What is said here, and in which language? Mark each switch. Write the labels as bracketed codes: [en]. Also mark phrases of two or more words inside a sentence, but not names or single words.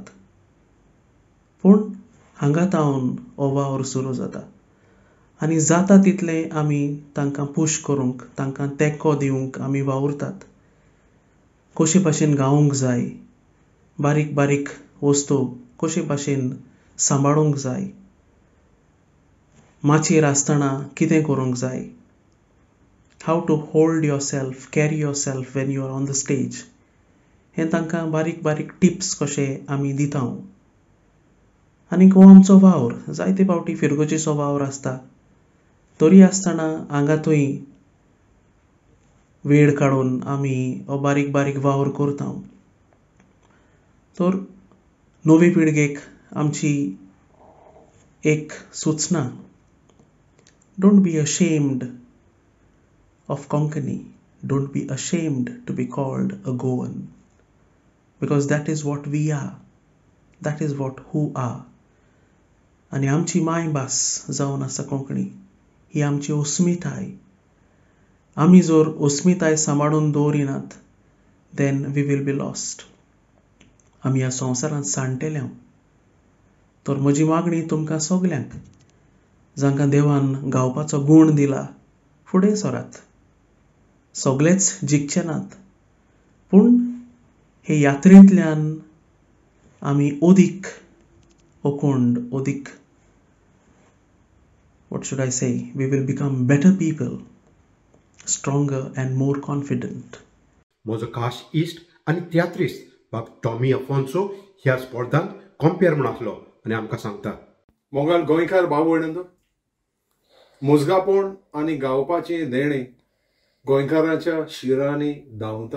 [kok] पूण हांगा तावन हो वावर सुरू जाता आनी जाता तितलें आमी तांकां पुश करूंक, तांकां तेंको दिवंक आमी वावुरतात. कशे भाशेन गावूंक जाय, बारीक बारीक वस्तू कशे भाशेन सांबाळूंक जाय, माचयेर आसतना कितें करूंक जाय, [en] how to hold yourself, carry yourself when you are on the stage, [kok] हें तांकां बारीक बारीक टिप्स कशे आमी दिता. आनी हो आमचो वावर जायते फावटी फिरगोचेचो वावर आसता. तरी आसतना हांगाथंय वेळ काडून आमी हो बारीक बारीक वावर करता. तर नवे पिळगेक आमची एक सूचना: [en] Don't be ashamed of Konkani, don't be ashamed to be called a Goan, because that is what we are, that is what who are. [kok] आनी आमची मायभास जावन आसा कोंकणी, ही आमची अस्मिताय. आमी जर अस्मिताय सांबाळून दवरिनात [en] then we will be lost. [kok] आमी ह्या संवसारांत सांडटेले. तर म्हजी मागणी तुमकां सगल्यांक, जांकां देवान गावपाचो गूण दिला, फुडें सरात. सगळेच जिखचे नात पूण हे यात्रेंतल्यान आमी ओदीक ओकोंड, ओदीक [en] what should I say, we will become better people, stronger and more confident. [kok] म्हजो खास इश्ट आनी तियात्रिस्ट बाब टॉमी अफोन्सो ह्या स्पर्धांत कंपेर म्हूण आसलो आनी आमकां सांगता: मोगाल गोंयकार भाव भयणींनो, मुजगापण आनी गावपाची देणे गोंयकारांच्या शिरांनी धांवता.